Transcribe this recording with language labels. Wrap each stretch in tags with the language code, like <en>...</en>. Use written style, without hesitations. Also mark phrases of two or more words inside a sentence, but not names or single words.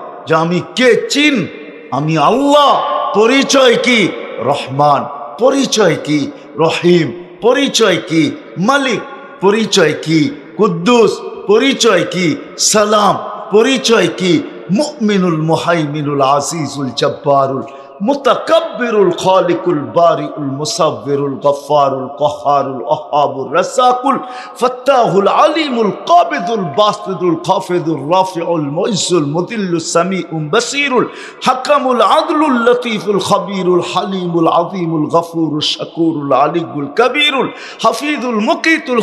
<bn>যে আমি কে চিন, আমি আল্লাহ। পরিচয় কি? রহমান। পরিচয় কি? রহিম। পরিচয় কি? মালিক। পরিচয় কি? কুদ্দুস। পরিচয় কি? সালাম। পরিচয় কি? মুমিনুল মুহাইমিনুল আজিজুল জব্বারুল মুতাকাব্বিরুল খালিকুল বারিউল মুসাব্বিরুল গফফারুল কহারুল ওহাবুর রাসাকুল ফাত্তাহুল আলিমুল কাবিদুল বাসিদুল খাফিদুল রাফিউল মুইজ্জুল মুদিল্লুস সামিউল বাসিরুল হাকামুল আদলুল লতীফুল খবীরুল হালিমুল আযীমুল গফুরুল শাকুরুল আলিয়ুল কবীরুল হাফিজুল মুকিতুল</bn>